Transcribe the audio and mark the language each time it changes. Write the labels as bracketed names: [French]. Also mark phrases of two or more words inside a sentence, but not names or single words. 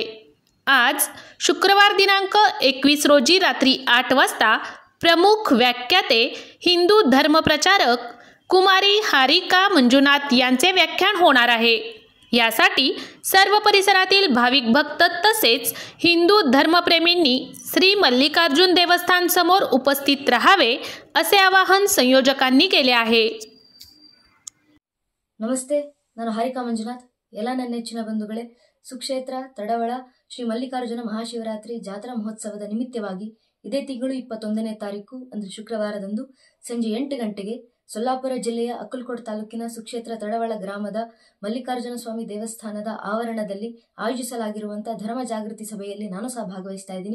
[Marathi] आज शुक्रवार दिनांक 21 रोजी रात्री 8 वाजता प्रमुख व्याख्याते हिंदू धर्मप्रचारक कुमारी हारिका मंजुनाथ यांचे व्याख्यान होणार आहे। यासाठी सर्व परिसरातील भाविक भक्त तसेच हिंदू धर्मप्रेमींनी श्री मल्लिकार्जुन देवस्थान समोर उपस्थित राहावे असे आवाहन संयोजकांनी केले आहे। [Kannada] नमस्ते, ನಾನು ಹಾರಿಕಾ ಮಂಜುನಾಥ್। ಎಲ್ಲ ನನ್ನ ನೆಚ್ಚಿನ ಬಂಧುಗಳೇ, ಸುಕ್ಷೇತ್ರ ತಡವಳ ಶ್ರೀ ಮಲ್ಲಿಕಾರ್ಜುನ ಮಹಾಶಿವರಾತ್ರಿ ಜಾತ್ರಾ ಮಹೋತ್ಸವದ ನಿಮಿತ್ತವಾಗಿ ಇದೇ ತಿಂಗಳು 21ನೇ ತಾರೀಕು ಅಂದರೆ ಶುಕ್ರವಾರದಂದು ಸಂಜೆ 8 ಗಂಟೆಗೆ ಸೊಲ್ಲಾಪುರ ಜಿಲ್ಲೆಯ ಅಕ್ಕಲಕೋಟ್ ತಾಲೂಕಿನ ಸುಕ್ಷೇತ್ರ ತಡವಳ ಗ್ರಾಮದ ಮಲ್ಲಿಕಾರ್ಜುನ ಸ್ವಾಮಿ ದೇವಸ್ಥಾನದ ಆವರಣದಲ್ಲಿ ಆಯೋಜಿಸಲಾಗಿರುವಂತಹ ಧರ್ಮ ಜಾಗೃತಿ ಸಭೆಯಲ್ಲಿ ನಾನು ಸಹ ಭಾಗವಹಿಸ್ತಾ ಇದ್ದೀನಿ।